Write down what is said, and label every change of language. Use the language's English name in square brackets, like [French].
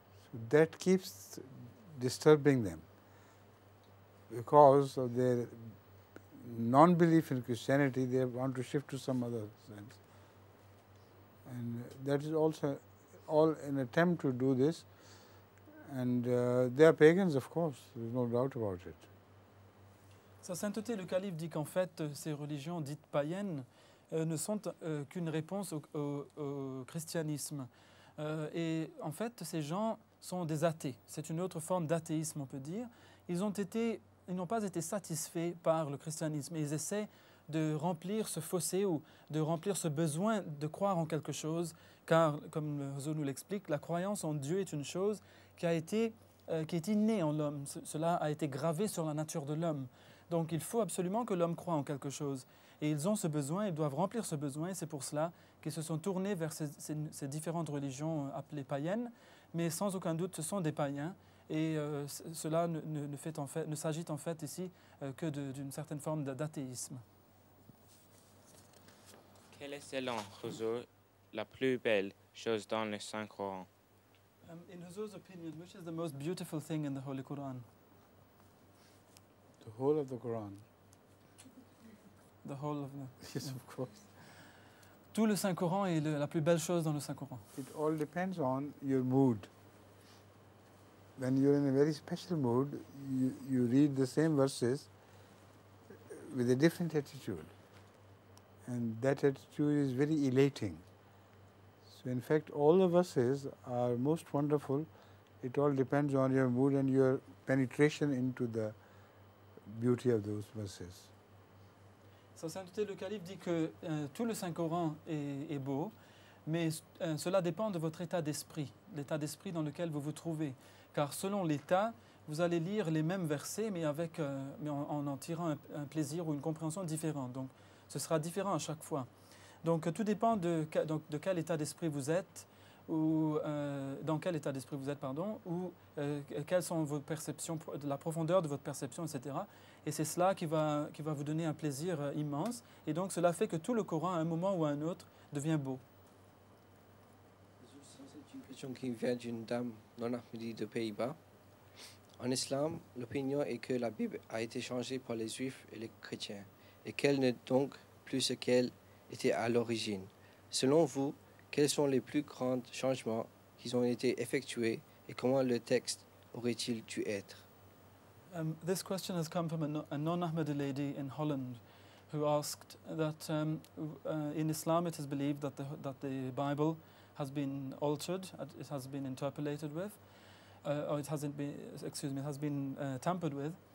[English] So that keeps disturbing them because of their non-belief in Christianity. They want to shift to some other sense, and that is also all an attempt to do this. And they are pagans, of course, there is no doubt about it. [French] Sa sainteté, le calife dit qu'en fait, ces religions dites païennes ne sont qu'une réponse au christianisme. Et en fait, ces gens sont des athées. C'est une autre forme d'athéisme, on peut dire. Ils n'ont pas été satisfaits par le christianisme. Et ils essaient de remplir ce fossé ou de remplir ce besoin de croire en quelque chose, car, comme le Huzur nous l'explique, la croyance en Dieu est une chose qui est innée en l'homme. Cela a été gravé sur la nature de l'homme. Donc il faut absolument que l'homme croie en quelque chose. Et ils ont ce besoin, ils doivent remplir ce besoin, et c'est pour cela qu'ils se sont tournés vers ces différentes religions appelées païennes, mais sans aucun doute ce sont des païens, et cela ne s'agit en fait ici que d'une certaine forme d'athéisme. Quelle est selon Huzur la plus belle chose dans le Saint-Coran? [English] In Huzur's opinion, which is the most beautiful thing in the Holy Quran? The whole of the Quran. The whole of the... Yes, of course. [French] Tout le Saint-Coran est la plus belle chose dans le Saint-Coran. [English] It all depends on your mood. When you're in a very special mood, you read the same verses with a different attitude. And that attitude is very elating. So in fact, all the verses are most wonderful. It all depends on your mood and your penetration into the beauty of those verses. [French] Sa sainteté, le calife dit que tout le Saint-Coran est beau, mais cela dépend de votre état d'esprit, l'état d'esprit dans lequel vous vous trouvez. Car selon l'état, vous allez lire les mêmes versets, mais en tirant un plaisir ou une compréhension différente. Donc, ce sera différent à chaque fois. Donc, tout dépend de quel état d'esprit vous êtes, ou dans quel état d'esprit vous êtes, pardon, ou quelles sont vos perceptions, de la profondeur de votre perception, etc. Et c'est cela qui va vous donner un plaisir immense. Et donc, cela fait que tout le Coran, à un moment ou à un autre, devient beau. C'est une question qui vient d'une dame non-ahmadie de Pays-Bas. En islam, l'opinion est que la Bible a été changée par les juifs et les chrétiens. et qu'elle n'est donc plus ce qu'elle était à l'origine. Selon vous, quels sont les plus grands changements qui ont été effectués et comment le texte aurait-il dû être? [English] This question has come from a non-Ahmadi lady in Holland who asked that in Islam it is believed that the Bible has been altered, it has been interpolated with, or it hasn't been, excuse me, it has been tampered with.